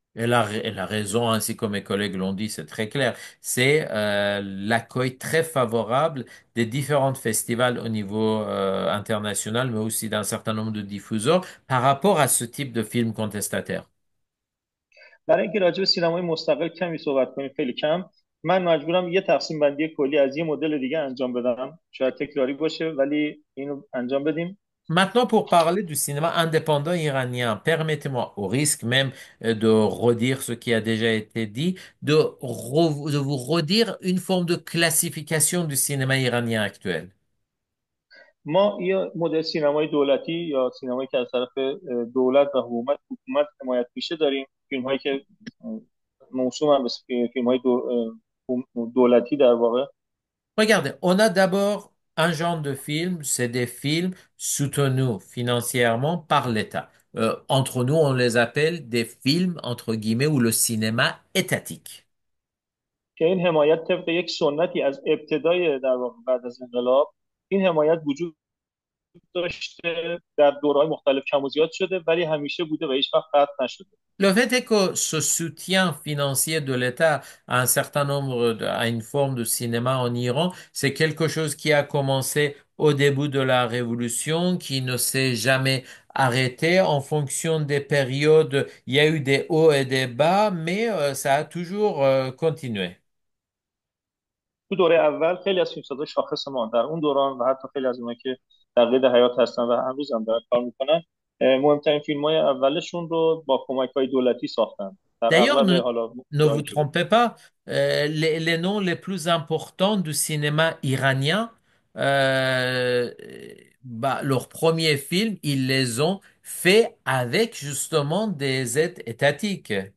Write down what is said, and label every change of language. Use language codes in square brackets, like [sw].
[fr] Elle a raison, ainsi comme mes collègues l'ont dit, c'est très clair. C'est l'accueil très favorable des différents festivals au niveau international, mais aussi d'un certain nombre de diffuseurs par rapport à ce type de film contestataire. [fa] برای اینکه راجع به سینمای مستقل کمی صحبت کنیم، خیلی کم، من مجبورم یه تقسیم بندی کلی از یه مدل دیگه انجام بدم. شاید تکراری باشه ولی اینو انجام بدیم. [fr] Maintenant, pour parler du cinéma indépendant iranien, permettez-moi, au risque même de redire ce qui a déjà été dit, de vous redire une forme de classification du cinéma iranien actuel. [fa] ما یه مدل سینمای دولتی یا سینمایی که از طرف دولت و حکومت حمایت میشه داریم، فیلم هایی که موسوم هم به فیلم های دولتی در واقع. [fr] Regardez, on a d'abord un genre de film, c'est des films soutenus financièrement par l'État. Entre nous, on les appelle des films, entre guillemets, ou le cinéma étatique. [fa] که این حمایت طبق یک سنتی از ابتدای در واقع بعد از انقلاب این حمایت وجود داشته، در دورهای مختلف کم و زیاد شده ولی همیشه بوده و هیچ وقت قطع نشده. [fr] Le fait est que ce soutien financier de l'État à un certain nombre, à une forme de cinéma en Iran, c'est quelque chose qui a commencé au début de la révolution, qui ne s'est jamais arrêté en fonction des périodes. Il y a eu des hauts et des bas, mais ça a toujours continué. [fa] تو دوره اول خیلی از فیلمسازای شاخص ما در اون دوران و حتی خیلی از اونایی که در قید حیات هستن و هنوز هم دارن کار میکنن، مهمترین فیلم های اولشون رو با کمک های دولتی ساختن در [fr] D'ailleurs, [fa] اغلب حالا [fr] ne vous [fa] جاهایی که بود. [fr] trompez pas, les noms les plus importants du cinéma iranien, euh, bah, leurs premiers films, ils les ont faits avec justement des aides étatiques.